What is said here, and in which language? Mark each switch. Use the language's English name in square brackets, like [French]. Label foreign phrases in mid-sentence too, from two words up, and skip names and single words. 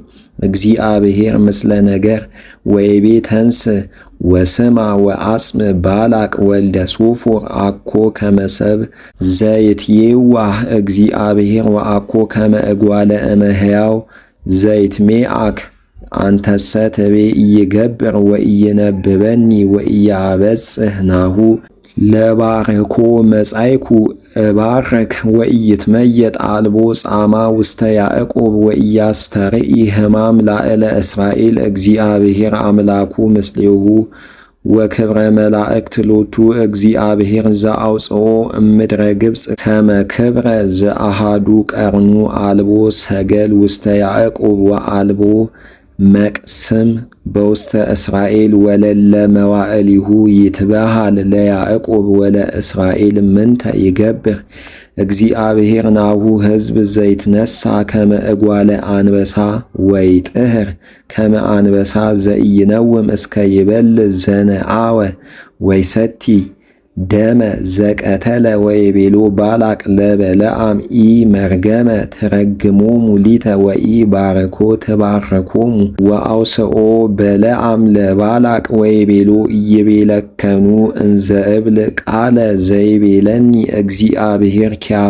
[Geez] እግዚአብሔር ምስለ ነገር ወይቤ ተንስ ወስማ ወአጽም ባላቅ ወልደ ሶፎር አኮ ከመሰብ ዘይትየዋህ እግዚአብሔር ወአኮ ከመ እጓለ እመሕያው ዘይትሜአክ አንተሰ ትቤ ኢይገብር ወኢይነብበኒ ወኢያበጽሕ ናሁ ለባርኮ መጻይኩ እባርክ ወኢይትመየጥ አልቦ ጻማ ውስተ ያዕቆብ ወኢያስተርኢ ሕማም ላዕለ እስራኤል እግዚአብሔር አምላኩ ምስሌሁ ወክብረ መላእክት ሎቱ እግዚአብሔር ዘአውጽኦ እምድረ ግብጽ ከመ ክብረ ዘአሃዱ ቀርኑ አልቦ ሰገል ውስተ ያዕቆብ ወአልቦ መቅስም በውስተ እስራኤል ወለለ መዋዕሊሁ ይትበሃል ለያዕቆብ ወለእስራኤል ምንተ ይገብር እግዚአብሔር ናሁ ሕዝብ ዘይትነሣ ከመ እጓለ አንበሳ ወይጥህር ከመ አንበሳ ዘኢይነውም እስከ ይበል ዘነአወ ወይሰቲ ደመ ዘቀተለ ወይቤሎ ባላቅ ለበለዓም ኢ መርገመ ትረግሞሙ ሊተ ወኢ ባረኮ ትባረኮሙ ወአውስኦ በለዓም ለባላቅ ወይቤሎ ኢይቤለከኑ እንዘ እብል ቃለ ዘይቤለኒ እግዚአብሔር ኪያሁ